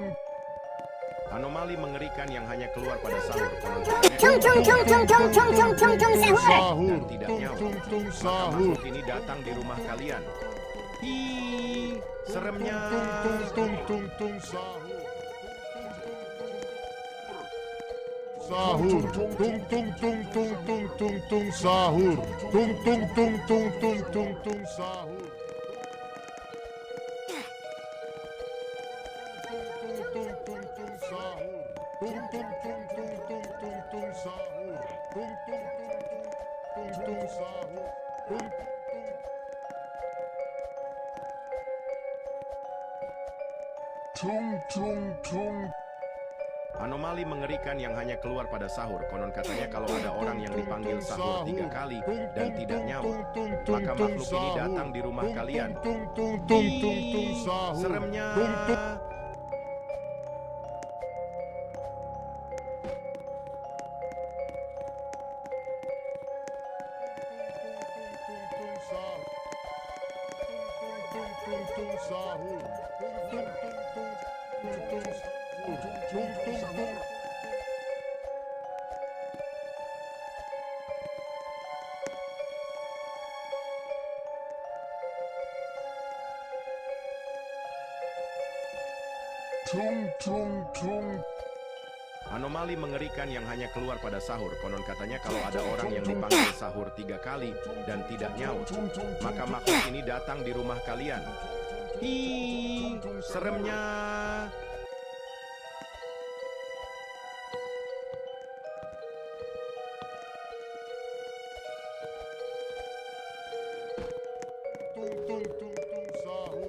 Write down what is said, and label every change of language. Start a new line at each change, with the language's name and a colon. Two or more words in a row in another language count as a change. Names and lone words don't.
Indonesian: Anomali mengerikan yang hanya keluar pada sahur. Konon Tung tung tung tung tung tung tung tung tung sahur. Sahur. dan tidak Tung nyaut, tung tung maka sahur. makhluk ini datang di rumah kalian. Ih, seremnya. Tung tung tung tung tung sahur. Sahur. Tung tung tung tung tung tung tung sahur. Tung tung tung tung tung tung tung sahur. Tung tung tung sahur. Tung tung tung tung tung tung tung sahur. Tung tung tung tung tung tung sahur. Tung tung tung tung. Anomali mengerikan yang hanya keluar pada sahur. Konon katanya kalau ada orang yang dipanggil sahur 3 kali dan tidak nyaut, maka makhluk ini datang di rumah kalian. Tung tung tung tung tung Ih, sahur. seremnya. Tung tung tung tung sahur. Tung tung tung tung tung tung sahur. Tung tung tung. Tung tung tung. Anomali mengerikan yang hanya keluar pada sahur. Konon katanya kalau ada orang yang dipanggil sahur 3 kali dan tidak nyaut, maka makhluk ini datang di rumah kalian. Ih, seremnya. Tung tung tung tung sahur.